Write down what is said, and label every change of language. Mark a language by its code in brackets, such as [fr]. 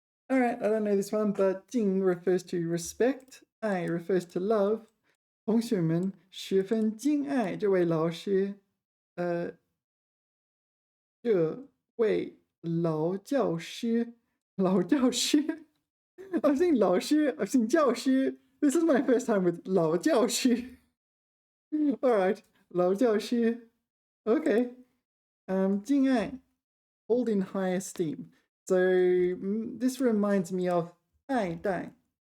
[en] All right, I don't know this one, but Jing refers to respect, ai refers to love. [zh] 同学们十分敬爱这位老师，这位老教师，老教师。 [en] I've seen 老师, I've seen 教师. This is my first time with 老教师. All right, 老教师. Okay. 敬爱, hold in high esteem. So this reminds me of 爱戴.